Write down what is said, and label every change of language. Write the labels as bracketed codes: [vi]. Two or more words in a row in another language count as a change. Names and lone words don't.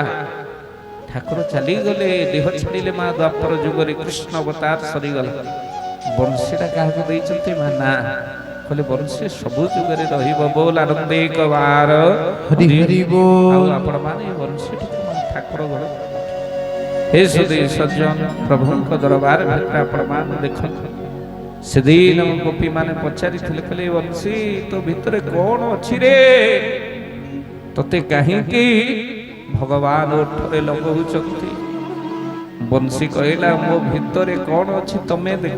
[or] ଠାକୁର ଚାଲିଗଲେ ଦେହ ଛାଡ଼ିଲେ ମା ଦ୍ୱାପର ଯୁଗରେ କୃଷ୍ଣ ଅବତାର ସରିଗଲା। ବଂଶୀଟା କାହାକୁ ଦେଇଛନ୍ତି ମା ନା କହିଲେ ବଂଶୀ ସବୁ ଯୁଗରେ ରହିବ ବୋଲ ଆନନ୍ଦେ କବାର ହରି ହରି ବୋଲ। ଆଉ ଆପଣ ମାନେ ବଂଶୀଟି ଠାକୁର ଘର ହେ ସୁଧୀ ସଜ୍ଜନ प्रभुଙ୍କ ଦରବାର ଭିତରେ ଆପଣ ମାନେ ଦେଖନ୍ତୁ ସେଦିନ ଗୋପୀ ମାନେ ପଚାରିଥିଲେ କହିଲେ ବଂଶୀ ତୋ ଭିତରେ କଣ ଅଛି ରେ ତତେ କାହିଁକି ଭଗବାନ ଓଠରେ ଲଗଉଛନ୍ତି। ବଂଶୀ କହିଲା ମୋ ଭିତରେ କଣ ଅଛି ତମେ ଦେଖ।